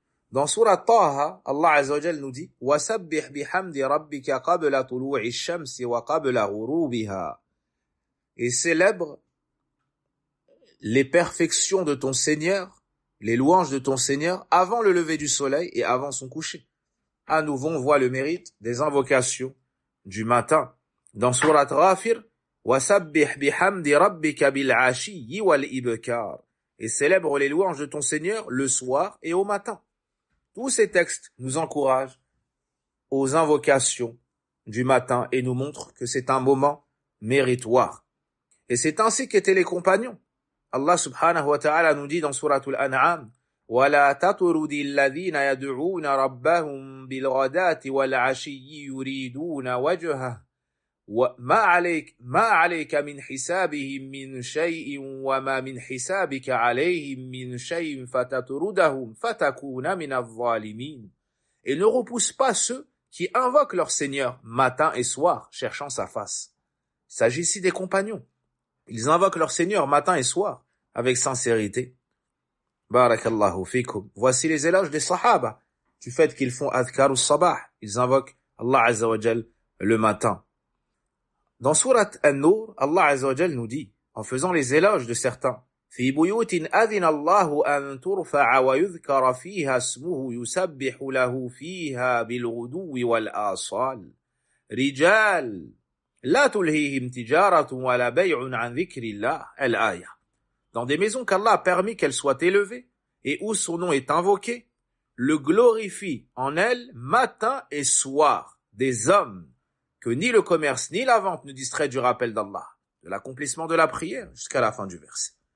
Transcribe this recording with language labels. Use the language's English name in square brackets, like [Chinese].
[French] Dans Surat Taha, Allah Azza wa Jal nous dit [Arabic] وَسَبِّحْ بِحَمْدِ رَبِّكَ قَبْلَ طُلُوعِ الشَّمْسِ وَقَبْلَ غُرُوبِهَا. [French] Et célèbre les perfections de ton Seigneur, les louanges de ton Seigneur avant le lever du soleil et avant son coucher. À nouveau, on voit le mérite des invocations du matin. [Arabic] Dans Surat Ghafir, وَسَبِّحْ بِحَمْدِ رَبِّكَ بِالْعَشِيِّ وَالْإِبْكَارِ. [French] Et célèbre les louanges de ton Seigneur le soir et au matin. Tous ces textes nous encouragent aux invocations du matin et nous montrent que c'est un moment méritoire. Et c'est ainsi qu'étaient les compagnons. Allah subhanahu wa ta'ala nous dit dans Surat Al-An'am [Arabic] وَلَا تَطْرُدِ الَّذِينَ يَدْعُونَ رَبَّهُمْ بِالْغَدَاةِ وَالْعَشِيِّ يُرِيدُونَ وَجْهَهُ ما عليك من حسابهم من شيء وما من حسابك عليهم من شيء فتطردهم فتكون من الظالمين. [French] Et ne repousse pas ceux qui invoquent leur Seigneur matin et soir, cherchant sa face. Il s'agit ici des compagnons. Ils invoquent leur Seigneur matin et soir, avec sincérité. Barakallahu fikum. Voici les éloges des Sahaba, du fait qu'ils font adhkar sabah. Ils invoquent Allah Azza wa Jal le matin. Dans Surat An-Nur, Allah Azza wa Jal nous dit, en faisant les éloges de certains, [Arabic] في بيوت أذن الله أن ترفع ويذكر فيها اسمه يسبح له فيها بالغدو والآصال رجال لا تلهيهم تجارة ولا بيع عن ذكر الله الآية. [French] Dans des maisons qu'Allah a permis qu'elles soient élevées et où son nom est invoqué, le glorifie en elles matin et soir des hommes que ni le commerce ni la vente ne distraient du rappel d'Allah, de l'accomplissement de la prière jusqu'à la fin du verset.